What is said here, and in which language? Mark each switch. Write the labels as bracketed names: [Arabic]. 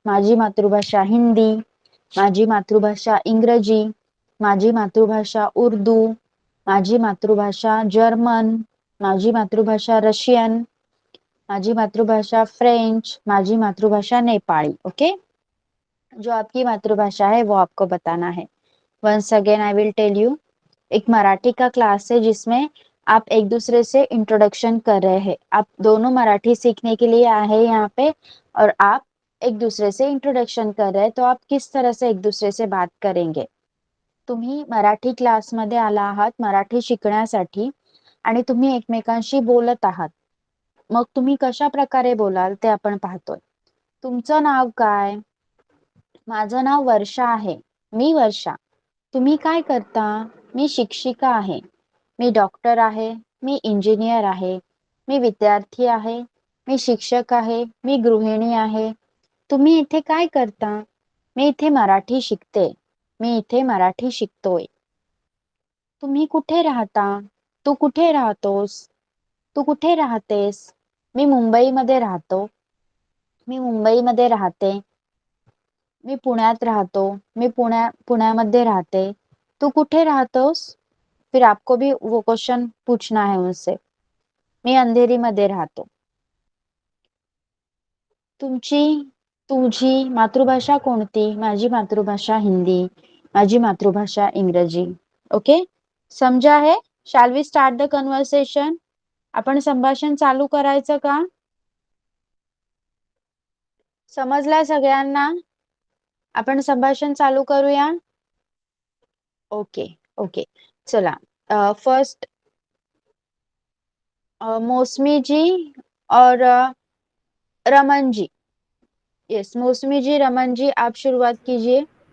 [Marathi] माझी मातृभाषा हिंदी, माझी मातृभाषा इंग्रजी, माझी मातृभाषा उर्दू, माझी मातृभाषा जर्मन, माझी मातृभाषा रशियन, माझी मातृभाषा फ्रेंच, माझी मातृभाषा नेपाली. [Hindi] ओके, जो आपकी मातृभाषा है वो आपको बताना है. [English] once again I will tell you, [Hindi] एक मराठी का क्लास है जिसमें आप एक दूसरे से इंट्रोडक्शन कर रहे हैं. आप दोनों मराठी सीखने के लिए आए हैं यहाँ पे, और आप एक दूसरे से इंट्रोडक्शन कर रहे हैं. तो आप किस तरह से एक दूसरे से बात करेंगे? [Marathi] तुम्ही मराठी क्लासमध्ये आला आहात मराठी शिकण्यासाठी, आणि तुम्ही एकमेकांशी बोलत आहात. मग तुम्ही कशा प्रकारे बोलाल ते आपण पाहतोय. तुमचं नाव काय? माझं नाव वर्षा आहे, मी वर्षा. तुम्ही काय करता? मी शिक्षिका आहे, मी डॉक्टर आहे, मी इंजिनियर आहे, मी विद्यार्थी आहे, मी शिक्षक आहे, मी गृहिणी आहे. तुम्ही इथे काय करता? मी इथे मराठी शिकते, मी इथे मराठी शिकतोय. तुम्ही कुठे राहता? तू कुठे राहतोस? तू कुठे राहतेस? मी मुंबईमध्ये राहतो, मी मुंबईमध्ये राहते. मी पुण्यात राहतो, मी पुण्यामध्ये राहते. तू कुठे राहतोस? [Hindi] फिर आपको भी वो क्वेश्चन पूछना है उनसे. [Marathi] मी अंधेरी मध्ये राहतो. तुमची, तुझी मातृभाषा कोणती? माझी मातृभाषा हिंदी, माझी मातृभाषा इंग्रजी. [English] okay, [Hindi] समजा है? [English] Shall we start the conversation? [Marathi] आपण संभाषण चालू करायचं का? समजलाय सगळ्यांना? आपण संभाषण चालू करूया. ओके ओके चला. [Hindi] फर्स्ट मौसमी जी और रमन जी. यस मौसमी जी, रमन जी, आप शुरुआत कीजिए.